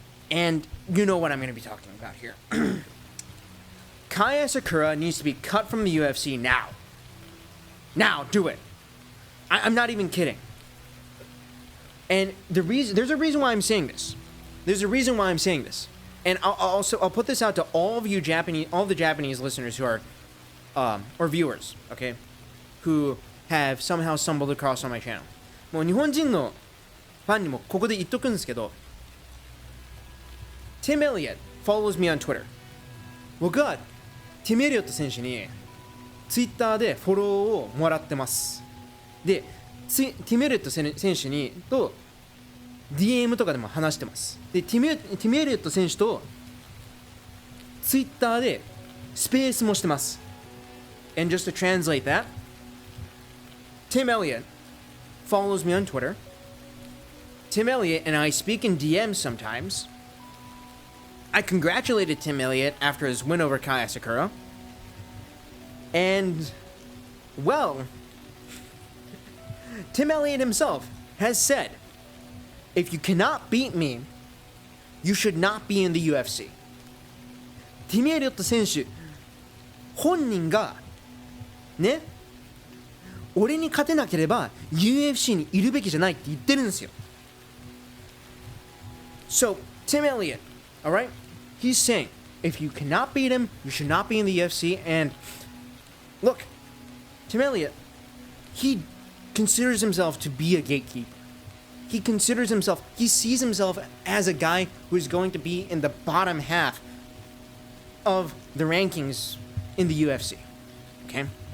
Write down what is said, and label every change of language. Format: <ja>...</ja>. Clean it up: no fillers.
<en>And you know what I'm going to be talking about here. Kai Asakura needs to be cut from the UFC now. Now, do it. I'm not even kidding. And there's a reason why I'm saying this. There's a reason why I'm saying this. And I'll put this out to all of you all the Japanese listeners who are, or viewers, okay, who have somehow stumbled across on my channel.</en> <ja>もう日本人のファンにもここで言っとくんですけど、</ja> <en>Tim Elliott follows me on Twitter.</en> <ja>僕はティム・エリオット選手に Twitter でフォローをもらってます。で、ティム・エリオット選手にと DM とかでも話してます。で、ティム・エリオット選手と Twitter でスペースもしてます。</ja> <en>And just to translate that, Tim Elliott follows me on Twitter. Tim Elliott and I speak in DMs sometimes. I congratulated Tim Elliott after his win over Kai Asakura. And, well, Tim Elliott himself has said, if you cannot beat me, you should not be in the UFC.</en> <ja>ティム・エリオット選手本人がね、俺に勝てなければ UFC にいるべきじゃないって言ってるんですよ。</ja> <en>So, Tim Elliott, all right? He's saying, if you cannot beat him, you should not be in the UFC. And look, Tim Elliott, he considers himself to be a gatekeeper. He sees himself as a guy who is going to be in the bottom half of the rankings in the UFC. Okay?</en>